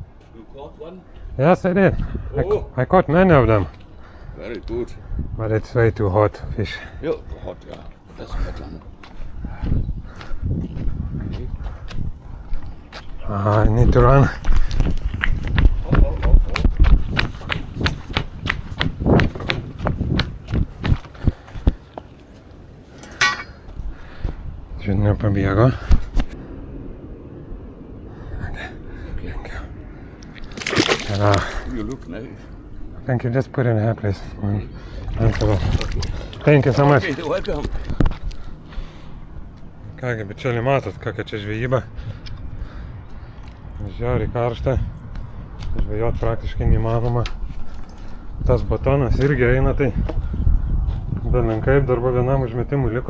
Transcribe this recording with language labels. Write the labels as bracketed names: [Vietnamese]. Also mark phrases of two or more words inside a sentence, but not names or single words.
[English] You caught one? Yes, I did. Oh. I caught many of them, Very good. but it's way too hot fish. Yeah, hot, yeah. That's better. I need to run. [Lithuanian] Čia nepabėgo. [English] You look nice. Thank you, just put it in here, please. Thank you so much. Okay, welcome. [Lithuanian] Kągi, bičiuliai, matot, kokia čia žvejyba. Žiauriai karšta. Žvejot praktiškai neįmanoma. Tas batonas irgi eina, tai belenkaip darbo vienam užmetimui liko.